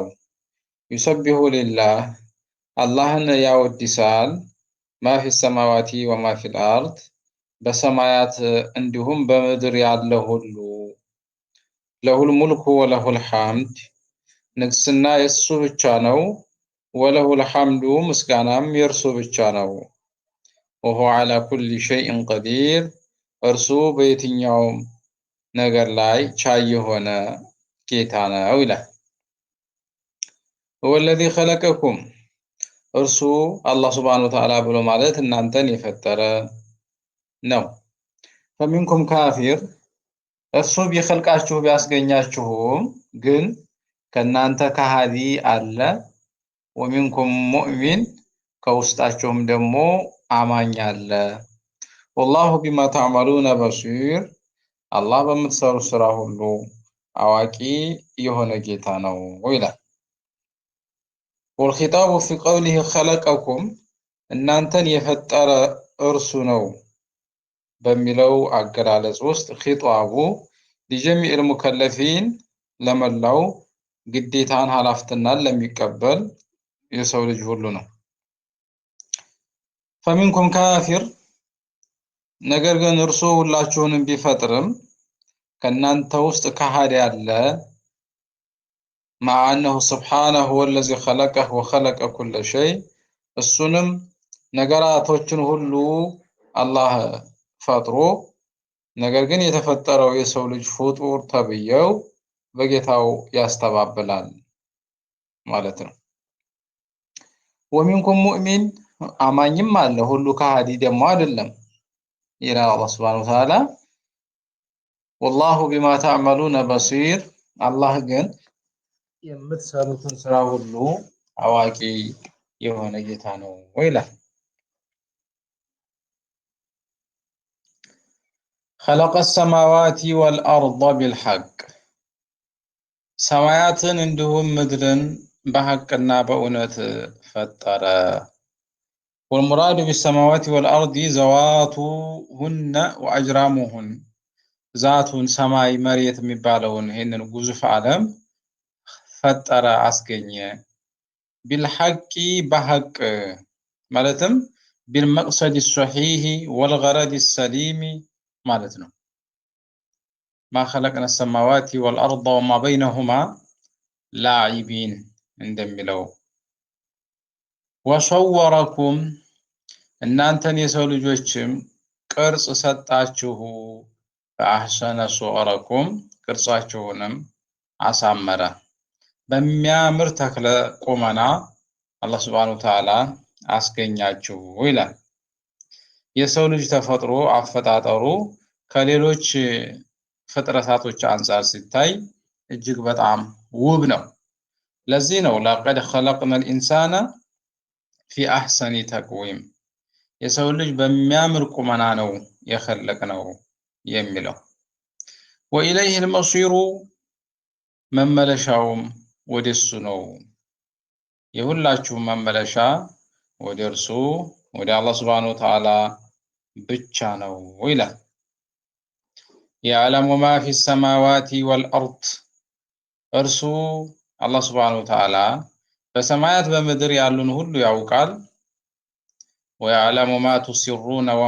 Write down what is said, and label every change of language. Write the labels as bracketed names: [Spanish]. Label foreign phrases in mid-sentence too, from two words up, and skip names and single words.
[Arabic] يسبح لله [Amharic] አላህን ያወድሳል [Arabic] ما في السماوات وما في الأرض [Amharic] በሰማያት እንዲሁም በምድር ያለ ሁሉ [Arabic] له الملك وله الحمد [Amharic] ንግስና የሱ ብቻ ነው [Arabic] وله الحمد [Amharic] ምስጋናም የርሱ ብቻ ነው [Arabic] وهو على كل شيء قدير [Amharic] እርሱ በየትኛውም ነገር ላይ ቻይ የሆነ ጌታ ነው ይላል። [Arabic] هو الذي خلقكم [Amharic] እርሱ አላህ [Arabic] سبحانه وتعالى [Amharic] ብሎ ማለት እናንተን የፈጠረ ነው። [Arabic] فمنكم كافر [Amharic] እርሱ ቢخلቃችሁ ቢያስገኛችሁም ግን ከናንተ ከሃዲ አለ [Arabic] ومنكم مؤمن [Amharic] ከውስጣችሁም ደግሞ አማኝ አለ። [Arabic] والله بما تعملون بصير [Amharic] አላህ በምትሰሩ ስራ ሁሉ አዋቂ የሆነ ጌታ ነው ይላል። [Arabic] والخطاب في قوله خلقكم [Amharic] እናንተን የፈጠረ እርሱ ነው በሚለው አገላለጽ ውስጥ [Arabic] خطاب لجميع المكلفين [Amharic] ለመላው ግዴታን ሐላፍትናን ለሚቀበል የሰው ልጅ ሁሉ ነው። [Arabic] فمنكم كافر [Amharic] ነገር ግን እርሱ ሁላችሁንም ቢፈጥርም ከናንተ ውስጥ ከሃዲ አለ [Arabic] مع أنه سبحانه هو الذي خلقه وخلق كل شيء [Amharic] እሱንም ነገራቶችን ሁሉ አላህ ፈጥሮ ነገር ግን የተፈጠረው የሰው ልጅ ፍጡር ተብየው በጌታው ያስተባብላል ማለት ነው። [Arabic] ومنكم مؤمن [Amharic] አማኝም አለ ሁሉ ከሃዲ ደግሞ አይደለም ይላል አላህ [Arabic] سبحانه وتعالى والله بما تعملون بصير [Amharic] አላህ ግን የምትሰሩትን ስራ ሁሉ አዋቂ የሆነ ጌታ ነው ይላል። [Arabic] خلق السماوات والأرض بالحق [Amharic] ሰማያትን እንዲሁም ምድርን በሐቅና በእውነት ፈጠረ። [Arabic] والمراد بالسماوات والأرض ذواتهن وأجرامهن ذاتون [Amharic] ሰማይ መሬት የሚባለውን ይሄንን ግዙፍ ዓለም ፈጠረ አስገኘ። [Arabic] بالحق بحق [Amharic] ማለትም [Arabic] بالمقصد الصحيح والغرض السليم [Amharic] ማለት ነው። [Arabic] ما خلقنا السماوات والأرض وما بينهما لاعبين [Amharic] እንደሚለው وصوركم እናንተን የሰው ልጆችም ቅርጽ ሰጣችሁ [Arabic] فأحسن صوركم [Amharic] ቅርጻችሁንም አሳመረ በሚያምር ተክለ ቁመና አላህ Subhanahu [Arabic] وتعالى [Amharic] አስገኛችሁ ይላል። የሰው ልጅ ተፈጥሮ አፈጣጠሩ ከሌሎች ፍጥረታቶች አንፃር ሲታይ እጅግ በጣም ውብ ነው። ለዚህ ነው [Arabic] لقد خلقنا الإنسان في أحسن تقويم [Amharic] የሰው ልጅ በሚያምር ቁመና ነው የኸለቅነው የሚለው። [Arabic] وإليه المصير [Amharic] መመለሻውም ወደሱ ነው። የሁላችሁም መመለሻ ወደ እርሱ ወደ አላህ [Arabic] سبحانه وتعالى [Amharic] ብቻ ነው ይላል። [Arabic] يعلم ما في السماوات والأرض [Amharic] እርሱ አላህ ሱብሓነሁ ወተዓላ በሰማያት በምድር ያሉን ሁሉ ያውቃል። [Arabic] ويعلم ما تسرون وما